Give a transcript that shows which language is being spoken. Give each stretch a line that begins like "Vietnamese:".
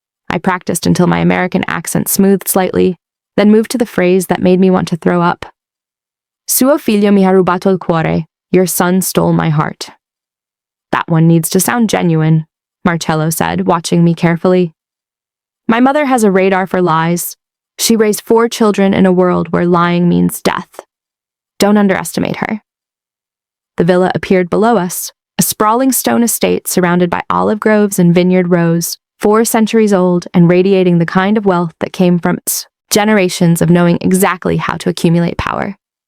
English: I practiced until my American accent smoothed slightly, then moved to the phrase that made me want to throw up.
Italian: Suo figlio mi ha rubato il cuore.
English: Your son stole my heart. That one needs to sound genuine, Marcello said, watching me carefully. My mother has a radar for lies. She raised 4 children in a world where lying means death. Don't underestimate her. The villa appeared below us, a sprawling stone estate surrounded by olive groves and vineyard rows, 4 centuries old and radiating the kind of wealth that came from its generations of knowing exactly how to accumulate power.